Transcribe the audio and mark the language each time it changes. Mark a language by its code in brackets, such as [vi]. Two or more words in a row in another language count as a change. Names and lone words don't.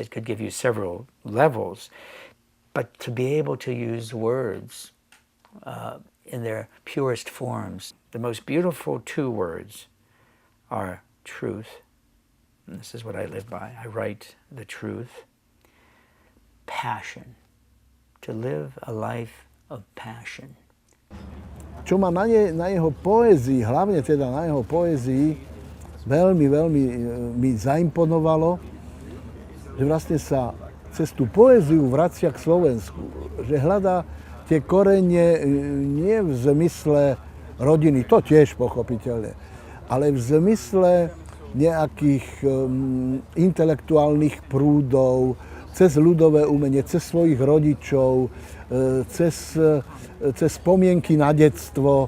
[en] It could give you several levels. But to be able to use words in their purest forms, the most beautiful 2 words are truth, and this is what I live by. I write the truth. Passion. To live a life of passion. [sk] Čo ma na jeho poézii, hlavne teda na jeho poézii, veľmi mi zaimponovalo, že vlastne sa cez tú poéziu vracia k Slovensku. Že hľadá tie korene nie v zmysle rodiny, to tiež pochopiteľne, ale v zmysle nejakých intelektuálnych prúdov, cez ľudové umenie, cez svojich rodičov, cez spomienky na detstvo.